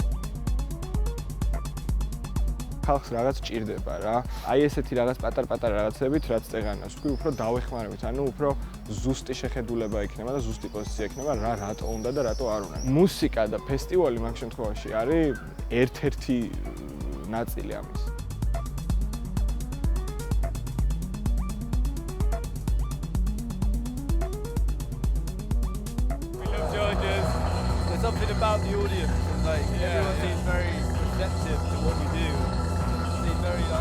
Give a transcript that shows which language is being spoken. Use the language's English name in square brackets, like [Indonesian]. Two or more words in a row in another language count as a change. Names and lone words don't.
[Georgian] ხალხს რაღაც ჭირდება რა. აი ესეთი რაღაც პატარ-პატარა რაღაცებით, რაც წეღანას თქვი, უფრო დავეხმარებით, ანუ უფრო ზუსტი შეხედულება იქნება და ზუსტი პოზიცია იქნება რა რატო უნდა და რატო არ უნდა. მუსიკა და ფესტივალი მაგ შემთხვევაში არის ერთ-ერთი ნაწილი ამის. [English] Something about the audience, and like everyone seems very receptive to what we do. Seems very like